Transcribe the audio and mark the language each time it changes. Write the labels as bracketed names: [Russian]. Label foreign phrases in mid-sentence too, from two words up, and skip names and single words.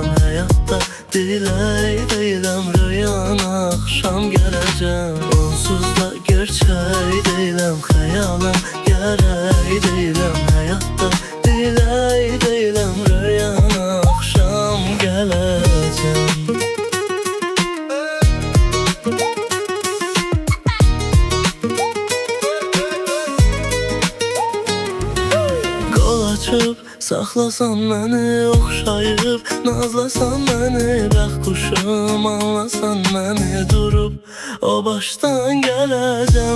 [Turkish] Hayatta diley değilim, rüyana akşam geleceğim. Onsuz da gerçeği değilim, hayalan gerek değilim. Hayatta diley değilim, rüyana akşam geleceğim. [Azerbaijani] Qol açıb saxlasan məni, oxşayıb nazlasan məni. Bəx quşum anlasan məni, durub o başdan gələcəm.